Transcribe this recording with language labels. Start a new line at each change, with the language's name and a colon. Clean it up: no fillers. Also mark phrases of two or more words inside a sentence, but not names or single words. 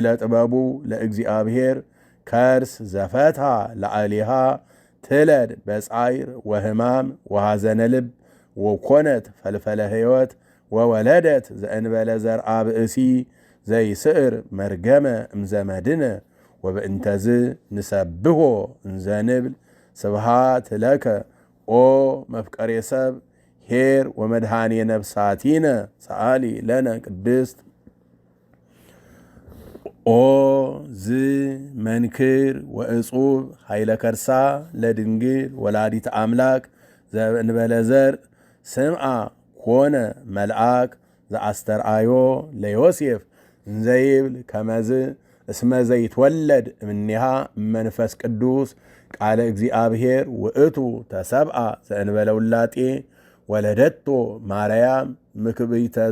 Geez: ጥበቡ ለእግዚአብሔር ከርስ ዘፈትሐ ላዕሌሃ ትለድ በጻይር ወሕማም ወሐዘነ ልብ ወኮነት ፈልፈለ ሕይወት ወወለደት ዘእንበለ ዘርአ ብእሲ ዘይስዕር መርገመ እምዘመድነ ወበእንተዝ ንሰብሖ እንዘንብል ስብሃት ለከ ኦ መፍቀሬ ሰብ ኄር ወመድኃኔ ነፍሳቲነ ሰአሊ ለነ ቅድስት ኦ ዝ መንክር ወእጹብ ኃይለ ከርሳ ለድንግል ወላዲተ አምላክ ዘእንበለ ዘርእ ስምዓ ኮነ መልአክ ዘአስተርአዮ ለዮሴፍ እንዘይብል ከመዝ እስመ ዘይትወለድ እምኔሃ መንፈስ ቅዱስ ቃለ እግዚአብሔር ውእቱ ተሰብአ ዘእንበለ ውላጤ ወለደቶ ማርያም ምክብኢተ